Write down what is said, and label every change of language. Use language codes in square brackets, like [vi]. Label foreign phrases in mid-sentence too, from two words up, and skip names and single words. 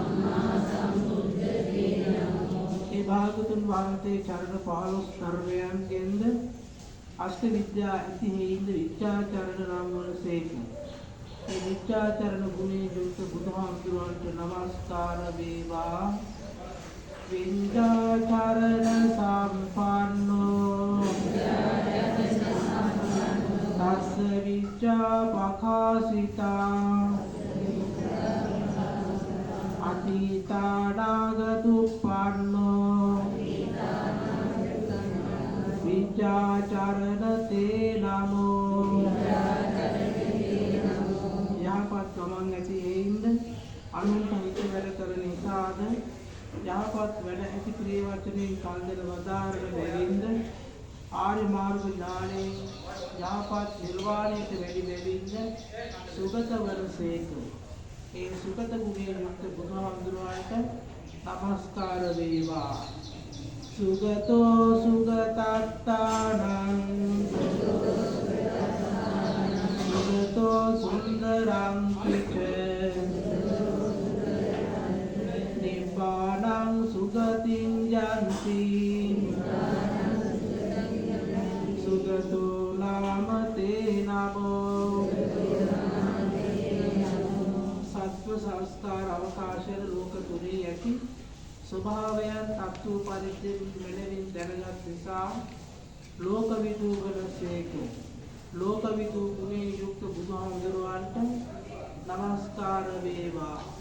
[si] ඒ භාගතුන් වහන්සේ චරණ 15 ධර්මයන්ගෙන්ද අෂ්ට විද්‍යා ඇති හේින්ද විචාචරණ නම් වනසේක. ඒ විචාචරණ ගුණයෙන් යුක්ත බුදුහාමුදුරන්ට නමස්කාර වේවා. [pi] විඤ්ඤාචරණ සම්පන්නෝ තස්ස විචා පඛාසිතා අතීතානාගතුප්පන්නෝ විචාචරණ තේ නමෝ. [si] යහපත් ගමන් ඇති හේින්ද අනුන්ට හිත වැඩ කරන නිසාද යහපත් වැඩ ඇති ක්‍රිය වචනයෙන් කල්දර වදාරන බැවින්ද ආර්ය මාර්ග ඥානයෙන් යහපත් නිර්වාණයට වැඩි බැවින්ද සුගත වරසේක. ඒ සුගත ගුණයෙන් යුක්ත බුදුහාමුදුරුවන්ට නමස්කාර වේවා. [pi] සුගතෝ සුගතත්තානං සුගතෝ සුන්දරං පිච නිබ්බානං සුගතින් යන්ති සුගතෝ නාමතේ නමෝ. [si] සත්ව සංස්කාර අවකාශයේ ලෝක තුනේ ඇති ස්වභාවයන් තත්ත්ව පරිද්දෙන් මෙලෙවින් දැනගත් නිසා ලෝකවිදු වනසේක. ලෝකවිදු ගුණයෙන් යුක්ත බුදුහාමුදුරුවන්ට නමස්කාර වේවා.